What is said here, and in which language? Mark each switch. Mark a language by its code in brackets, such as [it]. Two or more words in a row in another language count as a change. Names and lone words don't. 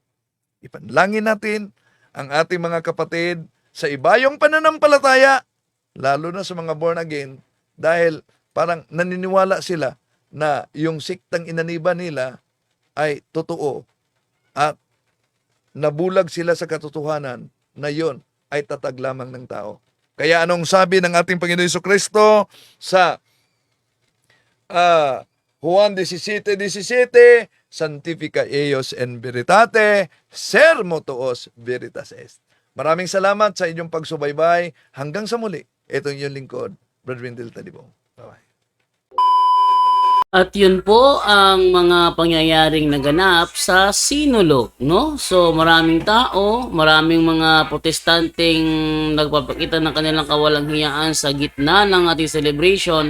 [tl] Ipanalangin natin ang ating mga kapatid sa ibayong pananampalataya, lalo na sa mga [en] born again, [tl] dahil parang naniniwala sila na yung siktang inaniban nila ay totoo at nabulag sila sa katotohanan na yon ay tatag lamang ng tao. Kaya anong sabi ng ating Panginoon Jesucristo sa Juan 17:17, [la] Sanctifica eios en veritate, sermo tuos veritas est. [tl] Maraming salamat sa inyong pagsubaybay. Hanggang sa muli, ito yung lingkod, Brother Wendell Talibong. Bye-bye. At yun po ang mga pangyayaring naganap sa Sinulog, no? So maraming tao, maraming mga protestanteng nagpapakita ng kanilang kawalang hiyaan sa gitna ng ating celebration.